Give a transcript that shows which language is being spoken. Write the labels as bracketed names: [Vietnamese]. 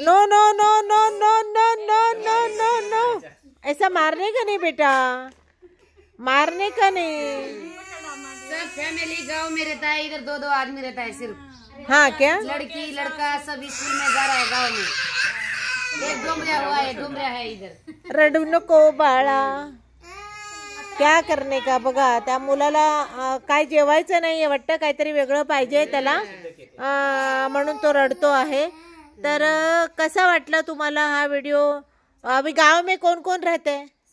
[Hindi] No no no no no no no no no no, ऐसा मारने का नहीं बेटा, मारने का नहीं। सब फैमिली गांव में रहता है, इधर 2-2 आदमी रहता है सिर्फ। हाँ क्या? लड़की लड़का सब स्कूल में जा रहा है गांव में। एक डोमरिया हुआ है, डोमरिया है इधर। [Marathi] रडू नको बाळा, [Hindi] क्या करने का। [Marathi] बघा, त्या मुलाला काय जेवायचं नाही वाटतं, काहीतरी वेगळं पाहिजे त्याला, म्हणून तो रडतो आहे। तर कसा वाटला तुम्हाला हा व्हिडिओ? [Hindi] अभी गांव में कौन कौन रहते हैं?